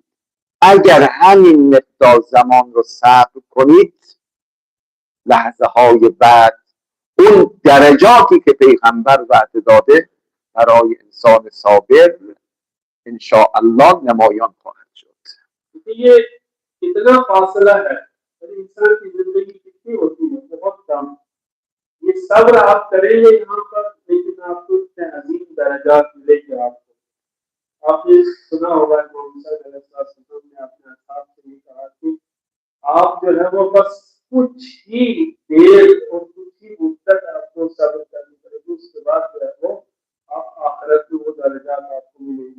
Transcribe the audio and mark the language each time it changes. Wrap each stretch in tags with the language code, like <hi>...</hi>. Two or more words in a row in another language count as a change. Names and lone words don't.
<fa>اگر همین مقدار زمان رو صبر کنید، لحظه های بعد اون درجاتی که پیغمبر وعده داده برای انسان صابر انشاءالله نمایان خواهد شد.</fa> <ur>یہ کتنا فاصلہ ہے اور انسان کی زندگی کتنی ہوتی ہے، بہت کم. یہ صبر آپ کریں گے یہاں پر، لیکن آپکو اتنے عظیم درجات ملیں گے. آپنے سنا ہوگا نے اپنے اصحاب سے یہ کہا کہ آپ جو ہے وہ بس کچھ ہی دیر اور کچھ ہی مدت آپکو صبر کرنی پڑیگی، اسکے بعد جو ہے وہ آپ آخرت میں وہ درجات آپکو ملیں گے.</ur>